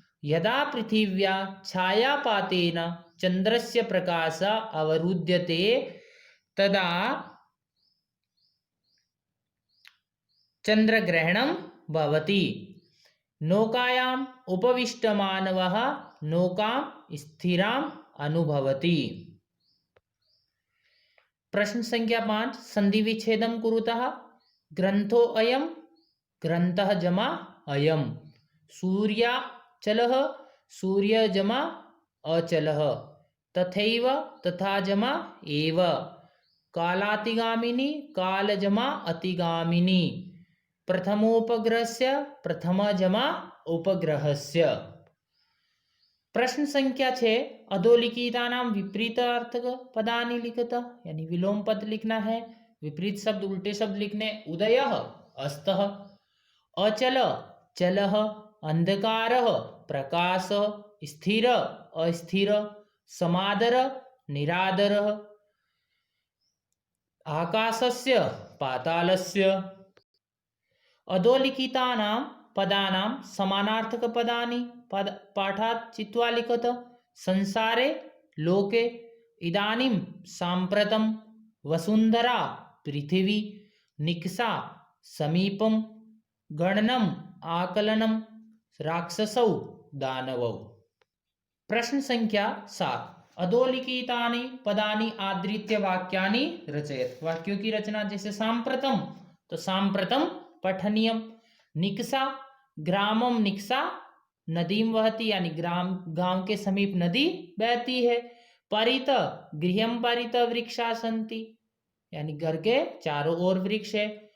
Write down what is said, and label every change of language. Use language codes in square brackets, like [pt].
[sa] यदा पृथिव्या छायापातेन चंद्रस्य प्रकाश अवरुध्यते तदा चंद्रग्रहणं भवति। नौकायाम् उपविष्टमानवः नौकां स्थिराम् अनुभवति। प्रश्न संख्या 5, संधि विच्छेदं कुरुतः। ग्रंथो अयं ग्रंथः जमा अयं। सूर्याचलः सूर्य जमा अचलः। तथैव तथा जमा एव। कालातिगामिनी काल जमा अतिगामिनी। प्रथमोपग्रहस्य प्रथम जमा उपग्रहस्य। प्रश्न संख्या 6, अधोलिखितानां विपरीतार्थक पदानि लिखत। [hi] यानी विलोम पद लिखना है, विपरीत शब्द उल्टे शब्द लिखने। [sa] उदयः अस्तः, अचल चलः, अंधकारः प्रकाशः, स्थिर अस्थिर, समादर निरादरः, आकाशस्य पातालस्य। अधोलिखितानां पदानां समानार्थकपदानि पाठात् चित्वा लिखत। संसारे लोके इदानीं साम्प्रतं वसुन्धरा पृथिवी निकषा समीपं गणनम् आकलनं राक्षसौ दानवौ। प्रश्न संख्या 7। अधोलिखितानि पदानि आधृत्य वाक्यानि रचयत। [hi] वाक्यों की रचना, जैसे सांप्रतम तो [sa] सांप्रतम पठनीयम, निकषा ग्रामम निकषा नदीम वहती, [hi] यानी ग्राम गांव के समीप नदी बहती है। [sa] परित गृहम परित वृक्षा सन्ति, [hi] यानी घर के चारों ओर वृक्ष है।